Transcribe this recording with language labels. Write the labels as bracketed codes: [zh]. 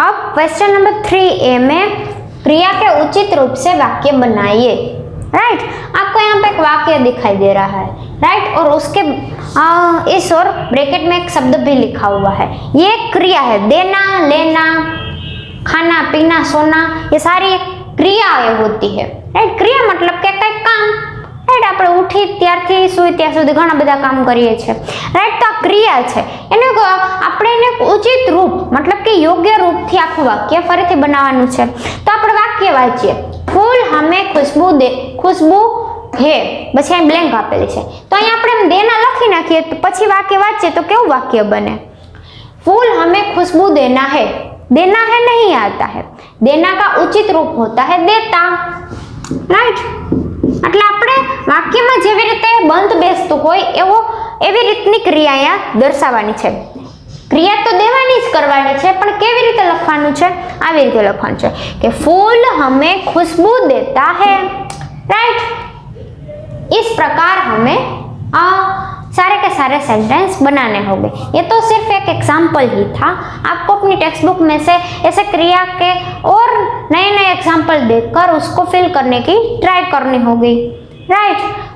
[hi] अब question number 3A में क्रिया के उचित रूप से वाक्य बनाइए, राइट। आपको यहाँ पे एक वाक्य दिखाई दे रहा है, राइट, और उसके इस और ब्रैकेट में एक शब्द भी लिखा हुआ है। ये क्रिया है, देना, लेना, खाना, पीना, सोना, ये सारी क्रियाएं होती है, राइट। क्रिया मतलब [gu] કે કંઈક કામ, રાઈટ, આપણે ઉઠી ત્યારથી સુઈ ત્યાં સુધી ઘણા બધા કામ કરીએ છીએ, રાઈટ। તો આ ક્રિયા છે, એને આપણે એને ઉચિત રૂપ मतलब કે યોગ્ય રૂપથી આખું વાક્ય ફરીથી બનાવવાનું છે। તો આપણે વાક્ય વાંચીએ, [hi] ફૂલ હમે ખુશ્બુ હે, [gu] પછી અહીં બ્લેન્ક આપેલી છે, તો અહીં આપણે દેના લખી નાખીએ, તો પછી વાક્ય વાંચીએ તો કેવું વાક્ય બને? [hi] फूल हमें खुशबू देना है, देना है नहीं आता है, देना का उचित रूप होता है देता, राइट। [gu] એટલે આપણે વાક્યમાં જેવી રીતે બંધ બેસતું હોય એવી રીતની ક્રિયા દર્શાવવાની છે। ક્રિયા તો દેવાની જ કરવાની છે, પણ કેવી રીતે લખવાનું છે? આવી રીતે લખવાનું છે કે [hi] फूल हमें खुशबू देता है, [gu] राइट। [hi] इस प्रकार हमें सारे के सारे सेंटेंस बनाने होंगे। ये तो सिर्फ एक एग्जाम्पल ही था, आपको अपनी टेक्स्ट बुक में से ऐसे क्रिया के और नए नए एग्जाम्पल देखकर उसको फिल करने की ट्राई करनी होगी, राइट।